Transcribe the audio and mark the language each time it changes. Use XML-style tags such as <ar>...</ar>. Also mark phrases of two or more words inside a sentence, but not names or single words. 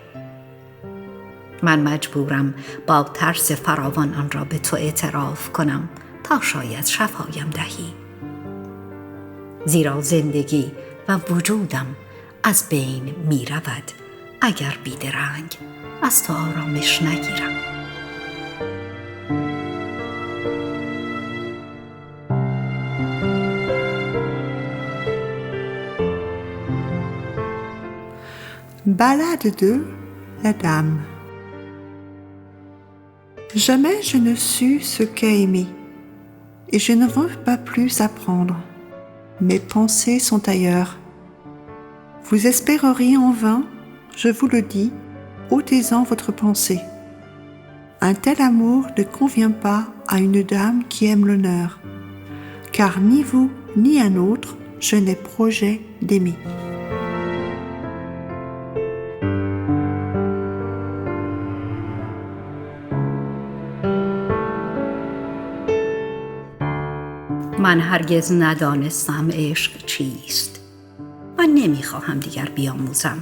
<fa>من مجبورم با ترس فراوان آن را به تو اعتراف کنم تا شاید شفایم دهی. زیرا زندگی و وجودم از بین می رود اگر بیدرنگ از تو آرامش نگیرم.</fa> <fr>Ballade 2. La dame. Jamais je ne sus ce qu'est aimer, et je ne veux pas plus apprendre. Mes pensées sont ailleurs. Vous espéreriez en vain, je vous le dis, ôtez-en votre pensée. Un tel amour ne convient pas à une dame qui aime l'honneur, car ni vous ni un autre, je n'ai projet d'aimer.</fr> <fa>من هرگز ندانستم عشق چیست و نمیخواهم دیگر بیاموزم.</fa>